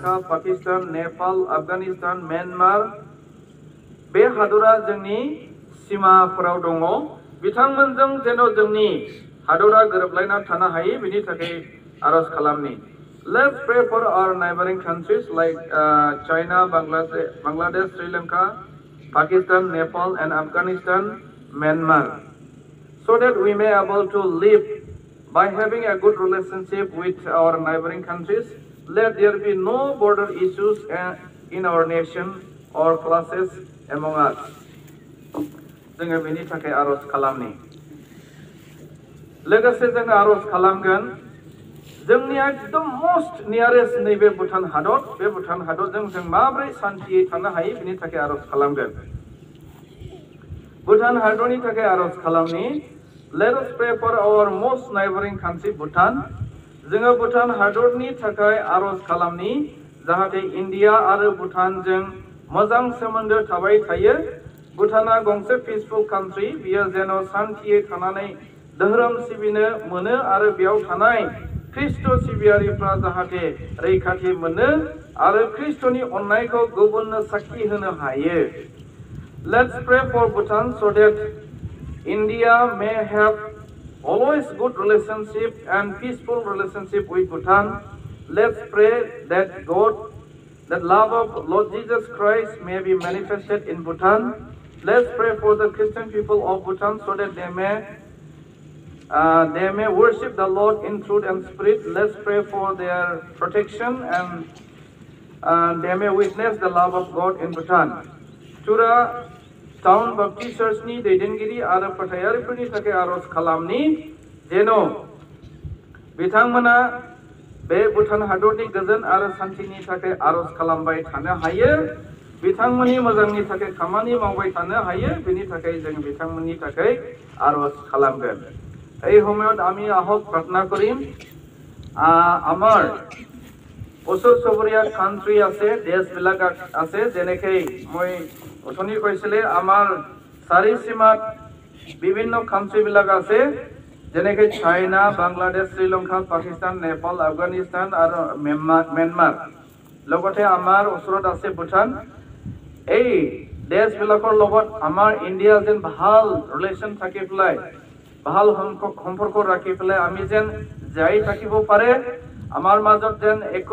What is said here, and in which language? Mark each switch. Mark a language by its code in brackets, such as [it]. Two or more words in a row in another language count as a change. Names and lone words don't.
[brx] पाकिस्तान नेपाल आफगानिस्तान म्यानमार बे हादरा जोंनि सीमाफोराव दङ बिथांमोनजों जेन' जोंनि हादरा गोरोबलायना थानो हायो बिनि थाखाय आरज खालामनि [en] Let's pray for our neighboring countries like China, Bangladesh, Sri Lanka, Pakistan, Nepal and Afghanistan, Myanmar, so that we may able to live by having a good relationship with our neighboring countries. Let there be no border issues in our nation or clashes among us. [brx] जोङो बेनि थाखाय आरज खालामनि लोगोसे जोङो आरज खालामगोन जोंनि एकदम [en] most nearest [brx] नैबे भुटान हादर बे भुटान हादरजों जों माबोरै शान्तियै थानो हायो बेनि थाखाय आरज खालामगोन भुटान हादरनि थाखाय आरज खालामनि [en] Let us pray for our most neighboring country Bhutan. [brx] जोङो भुटान हादरनि थाखाय आरज खालामनि जाहाथे इन्डिया आरो भुटानजों मोजां सोमोन्दो थाबाय थायो भुटाना गंसे पिसफुल कान्ट्रि बियो जेन' शान्तियै थानानै धोरोम सिबिनो मोनो आरो बेयाव थानाय ख्रिस्ट सिबियारिफ्रा जाहाथे रैखाथि मोनो आरो ख्रिस्टनि अननायखौ गुबुननो साखि होनो हायो [en] Let's pray for Bhutan so that India may have always good relationship and peaceful relationship with Bhutan. Let's pray that that love of Lord Jesus Christ may be manifested in Bhutan. Let's pray for the Christian people of Bhutan so that they may worship the Lord in truth and spirit. Let's pray for their protection and they may witness the love of God in Bhutan. [brx] Tura Town Baptist Church ni दैदेनगिरि आरो फोथायारिफोरनि थाखाय आरज खालामनि जेन' बिथांमोना बे भुटान हादरनि गोजोन आरो शान्तिनि थाखाय आरज खालामबाय थानो हायो बिथांमोननि मोजांनि थाखाय खामानि मावबाय थानो हायो बेनि थाखाय जों बिथांमोननि थाखाय आरज खालामगोन [as] এই সময়ত আমি আহক প্ৰাৰ্থনা কৰিম আমাৰ ওচৰ চুবুৰীয়া কান্ট্ৰি আছে দেশবিলাক আছে যেনেকৈ মই অথনি কৈছিলে আমাৰ চাৰি সীমাত বিভিন্ন কান্ট্ৰিবিলাক আছে যেনেকৈ চাইনা বাংলাদেশ শ্ৰীলংকা পাকিস্তান নেপাল আফগানিস্তান আৰু म्यानमार লগতে আমাৰ ওচৰত আছে ভুটান এই দেশবিলাকৰ লগত আমাৰ ইণ্ডিয়া যেন ভাল ৰিলেশ্যন থাকি পেলাই ভাল সম্পৰ্ক ৰাখি পেলাই আমি যেন যাই থাকিব পাৰে আমাৰ মাজত যেন একো